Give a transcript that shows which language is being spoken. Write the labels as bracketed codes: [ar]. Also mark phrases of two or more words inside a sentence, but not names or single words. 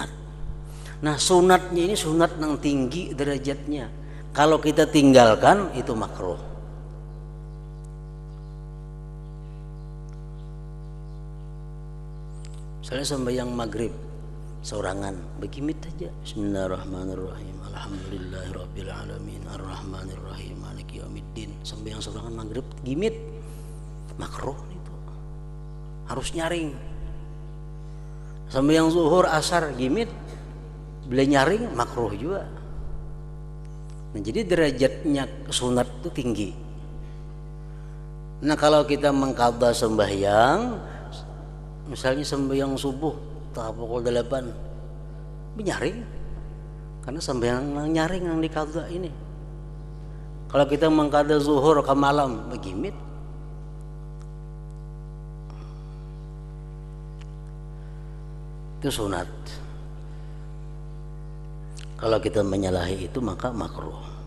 [ms] Nah, sunatnya ini sunat yang tinggi derajatnya. Kalau kita tinggalkan itu makruh. Misalnya sembahyang maghrib sorangan begimit aja, [ar] بسم الله الرحمن الرحيم، الحمد لله رب العالمين، الرحمن الرحيم، مالك يوم الدين. [ms] Sembahyang sorangan maghrib gimit makruh itu, harus nyaring. Sembahyang zuhur asar gimit bila nyaring makruh juga. Nah, jadi derajatnya sunat itu tinggi. Nah, kalau kita mengqadha sembahyang, misalnya sembahyang subuh tahap pukul 8 nyaring, karena sembahyang nyaring yang diqadha ini. Kalau kita mengqadha zuhur ke malam begimit, itu sunat. Kalau kita menyalahi itu maka makruh.